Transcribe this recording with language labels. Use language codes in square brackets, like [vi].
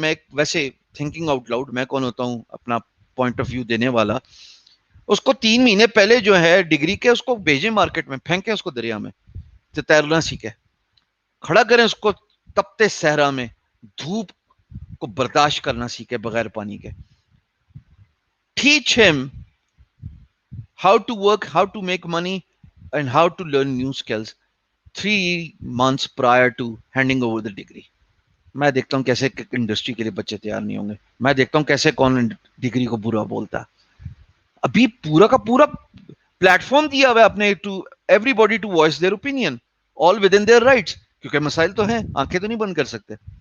[ur] میں ویسے [en] thinking out loud, [ur] میں کون ہوتا ہوں اپنا پوائنٹ آف ویو دینے والا, اس کو 3 مہینے پہلے جو ہے ڈگری کے اس کو بھیجیں مارکیٹ میں, پھینکیں اس کو دریا میں, تو تیرنا سیکھے, کھڑا کریں اس کو تپتے صحرا میں, دھوپ کو برداشت کرنا سیکھے بغیر پانی کے. [en] Teach him how to work, how to make money, and how to learn new skills 3 months prior to handing over the degree. [ur] میں دیکھتا ہوں کیسے انڈسٹری کے لیے بچے تیار نہیں ہوں گے, میں دیکھتا ہوں کیسے کون ڈگری کو برا بولتا. ابھی پورا کا پورا پلیٹ فارم دیا ہوا ہے اپنے [en] to everybody to voice their opinion, all within their rights, [ur] کیونکہ مسائل تو ہیں, آنکھیں تو نہیں بند کر سکتے.